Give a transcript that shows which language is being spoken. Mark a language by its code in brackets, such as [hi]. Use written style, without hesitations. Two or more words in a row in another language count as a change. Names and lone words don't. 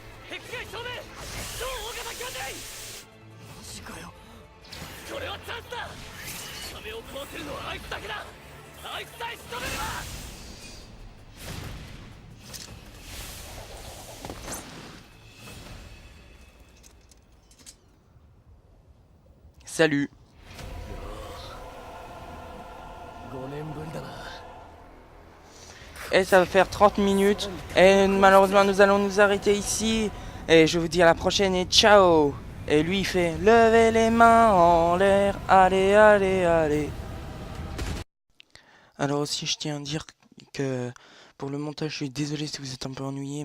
[ja] 壁外正面超大型巨人マジかよこれはチャンスだ壁を壊せるのはあいつだけだあいつさえ仕留めれば [fr] Salut. [ja] 5年ぶりだな [fr] Et ça va faire 30 minutes. Et malheureusement, nous allons nous arrêter ici. Et je vous dis à la prochaine et ciao. Et lui, il fait levez les mains en l'air. Allez, allez, allez. Alors aussi, je tiens à dire que pour le montage, je suis désolé si vous êtes un peu ennuyé.